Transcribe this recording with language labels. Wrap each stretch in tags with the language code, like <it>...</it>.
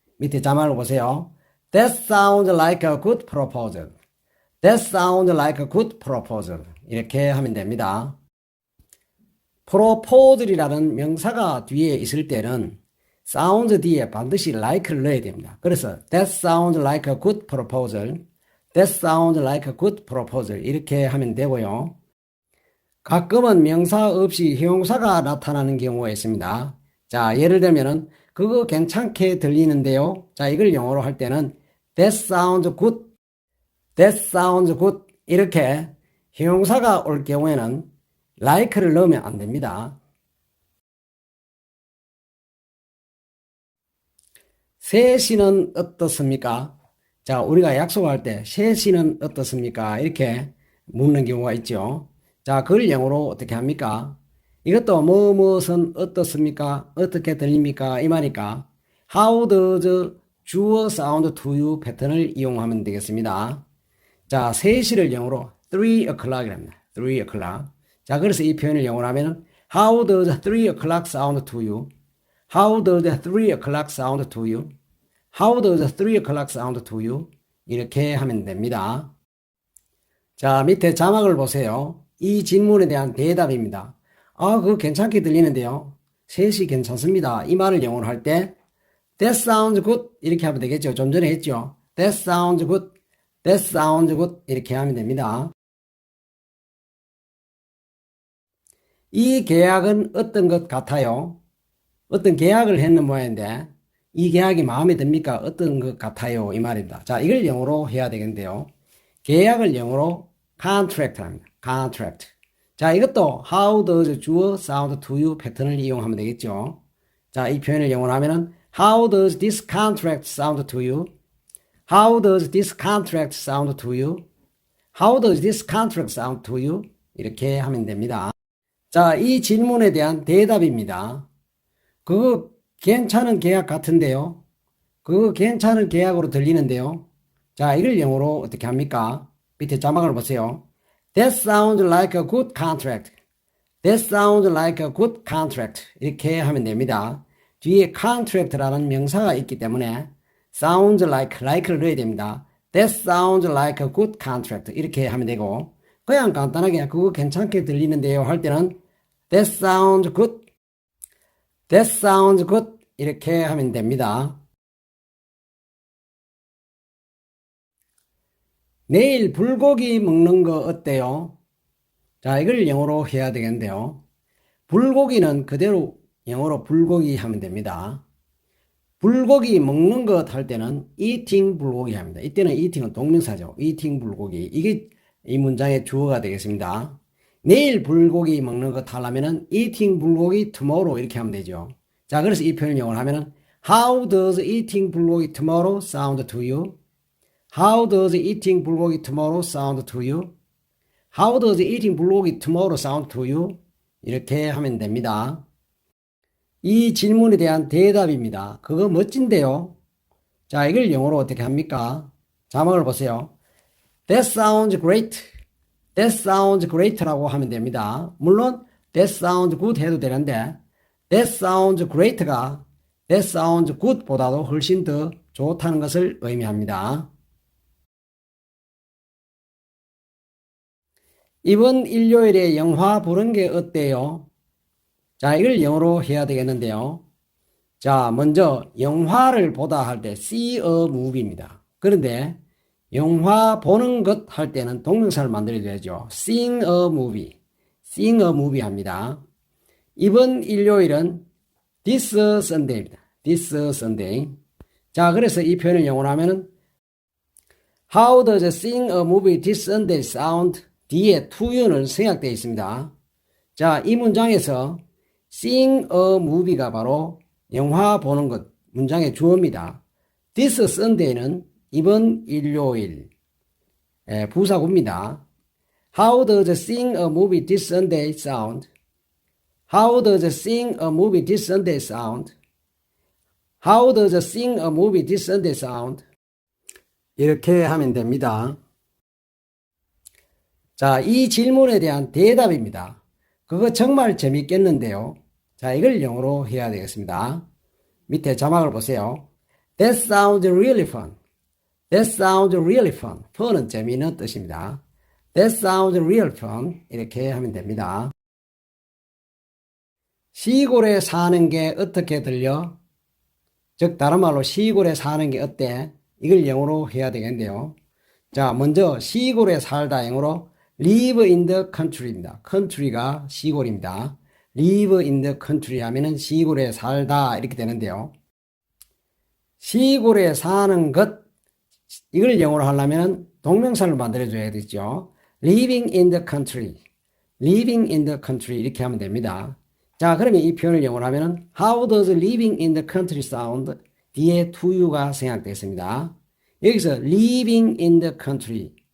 <ko>밑에 자막을 보세요.</ko> <en>That sounds like a good proposal. That sounds like a good proposal.</en> <ko>이렇게 하면 됩니다. proposal이라는 명사가 뒤에 있을 때는 sounds 뒤에 반드시 like를 넣어야 됩니다. 그래서</ko> <en>that sounds like a good proposal. That sounds like a good proposal.</en> <ko>이렇게 하면 되고요. 가끔은 명사 없이 형용사가 나타나는 경우가 있습니다. 자, 예를 들면은 그거 괜찮게 들리는데요. 자, 이걸 영어로 할 때는</ko> <en>that sounds good. That sounds good.</en> <ko>이렇게 형용사가 올 경우에는 like를 넣으면 안 됩니다. 셋이는 어떻습니까? 자, 우리가 약속할 때 셋이는 어떻습니까? 이렇게 묻는 경우가 있죠. 자, 그걸 영어로 어떻게 합니까? 이것도 무엇은 어떻습니까? 어떻게 들립니까? 이 말이니까 How does 주어 sound to you 패턴을 이용하면 되겠습니다. 자, 3시를 영어로 3 o'clock이랍니다. 3 o'clock. 자, 그래서 이 표현을 영어로 하면은</ko> <en>How does 3 o'clock sound to you? How does 3 o'clock sound to you? How does 3 o'clock sound to you?</en> <ko>이렇게 하면 됩니다. 자, 밑에 자막을 보세요. 이 질문에 대한 대답입니다. 아, 그거 괜찮게 들리는데요. 3시 괜찮습니다. 이 말을 영어로 할 때</ko> <en>That sounds good</en> <ko>이렇게 하면 되겠죠. 좀 전에 했죠.</ko> <en>That sounds good. That sounds good</en> <ko>이렇게 하면 됩니다. 이 계약은 어떤 것 같아요? 어떤 계약을 했는 모양인데 이 계약이 마음에 듭니까? 어떤 것 같아요? 이 말입니다. 자, 이걸 영어로 해야 되겠는데요. 계약을 영어로 contract 합니다. contract. 자, 이것도 how does 주어 sound to you 패턴을 이용하면 되겠죠. 자, 이 표현을 영어로 하면은</ko> <en>how does this contract sound to you? How does this contract sound to you? How does this contract sound to you?</en> <ko>이렇게 하면 됩니다. 자, 이 질문에 대한 대답입니다. 그거 괜찮은 계약 같은데요. 그거 괜찮은 계약으로 들리는데요. 자, 이걸 영어로 어떻게 합니까? 밑에 자막을 보세요.</ko> <en>That sounds like a good contract. That sounds like a good contract.</en> <ko>이렇게 하면 됩니다. 뒤에 contract라는 명사가 있기 때문에 sounds like를 넣어야 됩니다.</ko> <en>That sounds like a good contract.</en> <ko>이렇게 하면 되고, 그냥 간단하게 그거 괜찮게 들리는데요 할 때는</ko> <en>That sounds good. That sounds good.</en> <ko>이렇게 하면 됩니다. 내일 불고기 먹는 거 어때요? 자, 이걸 영어로 해야 되겠는데요. 불고기는 그대로 영어로 불고기 하면 됩니다. 불고기 먹는 것 할 때는 eating 불고기 합니다. 이때는 eating은 동명사죠. eating 불고기. 이게 이 문장의 주어가 되겠습니다. 내일 불고기 먹는 것 하려면은 eating 불고기 tomorrow 이렇게 하면 되죠. 자, 그래서 이 표현을 영어로 하면은</ko> <en>How does eating 불고기 tomorrow sound to you? How does eating 불고기 tomorrow sound to you? How does eating 불고기 tomorrow sound to you?</en> <ko>이렇게 하면 됩니다. 이 질문에 대한 대답입니다. 그거 멋진데요. 자, 이걸 영어로 어떻게 합니까? 자막을 보세요.</ko> <en>That sounds great. That sounds great</en> <ko>라고 하면 됩니다. 물론 That sounds good 해도 되는데 That sounds great가 That sounds good보다도 훨씬 더 좋다는 것을 의미합니다. 이번 일요일에 영화 보는 게 어때요? 자, 이걸 영어로 해야 되겠는데요. 자, 먼저 영화를 보다 할 때 see a movie입니다. 그런데 영화 보는 것 할 때는 동명사를 만들어야 되죠.</ko> <en>seeing a movie. seeing a movie 합니다.</en> <ko>이번 일요일은 this Sunday입니다.</ko> <en>this Sunday.</en> <ko>자, 그래서 이 표현을 영어로 하면은</ko> <en>How does seeing a movie this Sunday sound?</en> <ko>뒤에 to you는 생략되어 있습니다. 자, 이 문장에서 seeing a movie가 바로 영화 보는 것 문장의 주어입니다. This Sunday는 이번 일요일 부사구입니다.</ko> <en>How does seeing a movie this Sunday sound? How does seeing a movie this Sunday sound? How does seeing a movie this Sunday sound?</en> <ko>이렇게 하면 됩니다. 자, 이 질문에 대한 대답입니다. 그거 정말 재밌겠는데요. 자, 이걸 영어로 해야 되겠습니다. 밑에 자막을 보세요.</ko> <en>That sounds really fun. That sounds really fun.</en> <ko>fun은 재미있는 뜻입니다.</ko> <en>That sounds real fun.</en> <ko>이렇게 하면 됩니다. 시골에 사는 게 어떻게 들려? 즉 다른 말로 시골에 사는 게 어때? 이걸 영어로 해야 되겠는데요. 자, 먼저 시골에 살다 영어로 live in the country입니다. country가 시골입니다. live in the country 하면은 시골에 살다 이렇게 되는데요. 시골에 사는 것 이걸 영어로 하려면 동명사를 만들어줘야 되죠.</ko> <en>living in the country, living in the country 이렇게 하면 됩니다.</en> <ko>자, 그러면 이 표현을 영어로 하면은</ko> <en>How does living in the country sound?</en> <ko>뒤에 to you가 생략되어 여기서 living in the country.</ko>